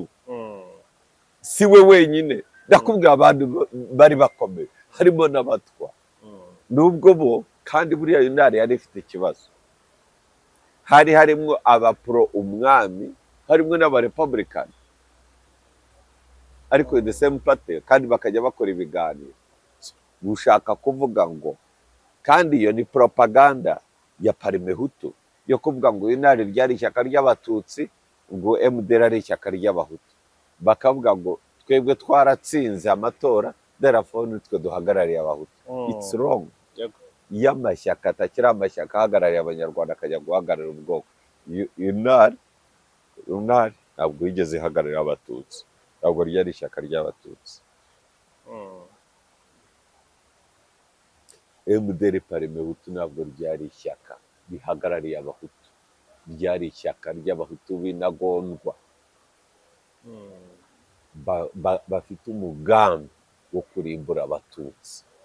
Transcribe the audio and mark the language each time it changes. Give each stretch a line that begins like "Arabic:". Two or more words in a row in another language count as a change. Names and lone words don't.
Kinyarwanda: Si we wenyine, ndakubwira abantu bari bakomeye harimo n'abatwa. Nubwo bo kandi buriya inari yari ifite ikibazo, hari harimo abapro umwami, harimo n'abarepublican, ariko
English: in the same party,
Kinyarwanda: kandi bakajya bakora ibiganiro. Gushaka kuvuga ngo kandi iyo ni propaganda ya Parmehutu yo kuvuga ngo inari ryari ishyaka ry'abatutsi, ngo MDR ari ishyaka ry'abahutu. Bakavuga ngo twebwe twaratsinze amatora, therefore nitwe duhagarariye abahutu.
English: It's wrong.
Kinyarwanda: Y'amashyaka atakiri amashyaka ahagarariye abanyarwanda akajya guhagararira ubwoko. Inari ntabwo yigeze ihagararira abatutsi, ntabwo ryari ishyaka ry'abatutsi. MDR Parmehutu ntabwo ryari ishyaka rihagarariye abahutu, ryari ishyaka ry'abahutu b'intagondwa bafite umugambi wo kurimbura abatutsi.